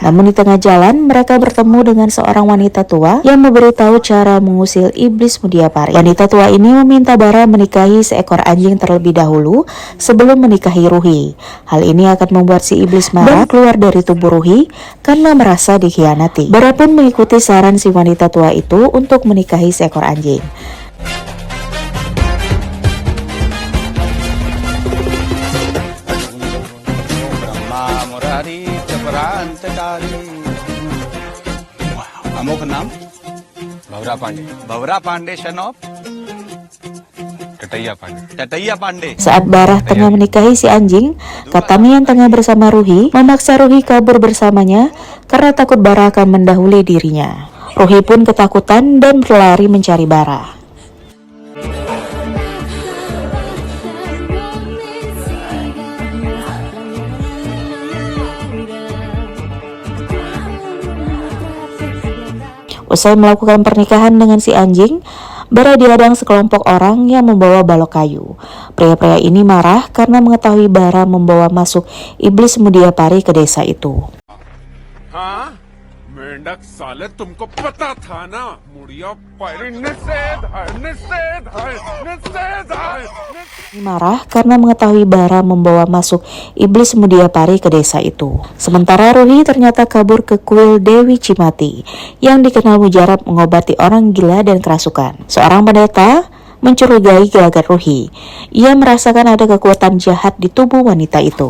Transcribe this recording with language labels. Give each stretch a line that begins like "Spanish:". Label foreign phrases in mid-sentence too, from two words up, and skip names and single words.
Indonesian: Namun di tengah jalan, mereka bertemu dengan seorang wanita tua yang memberitahu cara mengusir iblis Mudiapari. Wanita tua ini meminta Bara menikahi seekor anjing terlebih dahulu sebelum menikahi Ruhi. Hal ini akan membuat si iblis marah dan keluar dari tubuh Ruhi karena merasa dikhianati. Bara pun mengikuti saran si wanita tua itu untuk menikahi seekor anjing.
Hindi: अमोक नाम भवरा पांडे, भवरा पांडे
English: son of
Hindi: टटैया पांडे। टटैया पांडे।
Indonesian: Saat Bara tengah menikahi si anjing, Katani yang tengah bersama Ruhi memaksa Ruhi kabur bersamanya karena takut Bara akan mendahului dirinya. Ruhi pun ketakutan dan berlari mencari Bara. Usai melakukan pernikahan dengan si anjing, Bara dihadang sekelompok orang yang membawa balok kayu. Pria-pria ini marah karena mengetahui Bara membawa masuk iblis Mudiapari ke desa itu.
Hindi: हाँ मेंढक साले तुमको पता था ना मुड़िया पायरी निषेध है निषेध है निषेध है
Indonesian: Marah karena mengetahui Bara membawa masuk iblis Mudiapari ke desa itu. Sementara Ruhi ternyata kabur ke kuil Dewi Cimati yang dikenal mujarab mengobati orang gila dan kerasukan. Seorang pendeta mencurigai gelagat Ruhi. Ia merasakan ada kekuatan jahat di tubuh wanita itu.